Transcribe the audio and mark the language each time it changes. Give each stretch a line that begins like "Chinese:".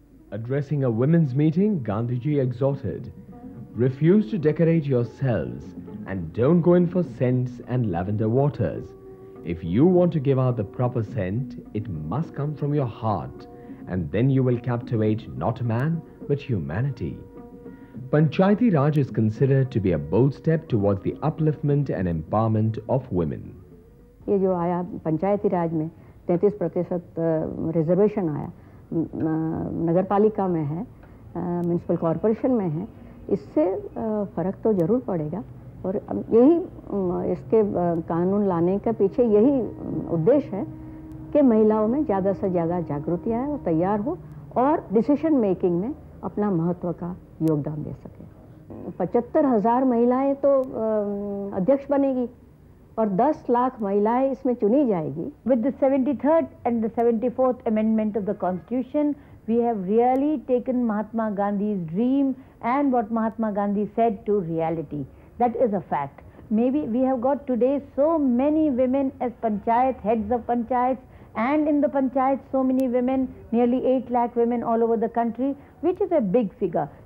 English: Addressing a women's meeting, Gandhiji exhorted, refuse to decorate yourselves and don't go in for scents and lavender waters. If you want to give out the proper scent, it must come from your heart, and then you will captivate not man but humanity. Panchayati Raj is considered to be a bold step towards the upliftment and empowerment of women.
Hindi: ये जो आया पंचायती राज में 33% reservation आया, नगरपालिका में है, municipal corporation में है, इससे फ़र्क तो ज़रूर पड़ेगा। और यही इसके कानून लाने के पीछे यही उद्देश्य है कि महिलाओं में ज़्यादा से ज़्यादा जागृति आए, वो तैयार हो और डिसीजन मेकिंग में अपना महत्व का योगदान दे सके। 75,000 महिलाएं तो अध्यक्ष बनेगी और 10 लाख महिलाएं इसमें चुनी जाएगी.
English: With the 73rd and the 74th amendment of the Constitution, we have really taken Mahatma Gandhi's dream and what Mahatma Gandhi said to reality. That is a fact. Maybe we have got today so many women as panchayat, heads of panchayats, and in the panchayat so many women, nearly 8 lakh women all over the country, which is a big figure.